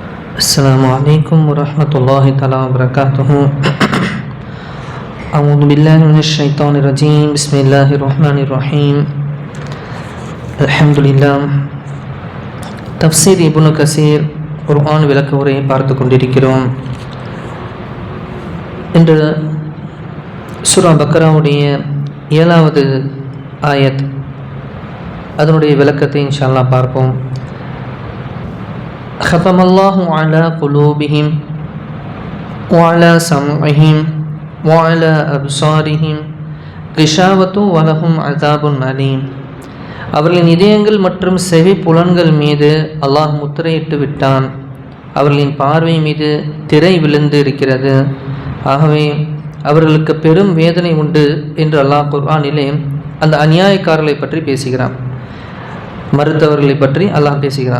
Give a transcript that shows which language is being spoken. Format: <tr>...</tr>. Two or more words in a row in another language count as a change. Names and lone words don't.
<ar>السلام عليكم ورحمة الله تعالى وبركاته. أعوذ بالله من الشيطان الرجيم. بسم الله الرحمن الرحيم. الحمد لله.</ar> <ta>தஃப்சீர் இப்னு கஸீர் குர்ஆன் விளக்க உரையை பார்த்து கொண்டிருக்கிறோம். இன்று சூரா பக்ராவுடைய 7வது ஆயத், அதனுடைய விளக்கத்தை</ta> <ar>إن شاء الله</ar> <ta>பார்ப்போம்.</ta> <ar>ختم الله على قلوبهم وعلى سمعهم وعلى أبصارهم غشاوة ولهم عذاب أليم.</ar> <ta>அவர்களின் இதயங்கள் மற்றும் செவி புலன்கள் மீது அல்லாஹ் முத்திரையிட்டு விட்டான். அவர்களின் பார்வை மீது திரை விழுந்து இருக்கிறது. ஆகவே அவர்களுக்கு பெரும் வேதனை உண்டு என்று அல்லாஹ் குர்ஆனிலே அந்த அநியாயக்காரர்களை பற்றி பேசுகிறான், மறுத்தவர்களை பற்றி அல்லாஹ் பேசுகிறான்.</ta>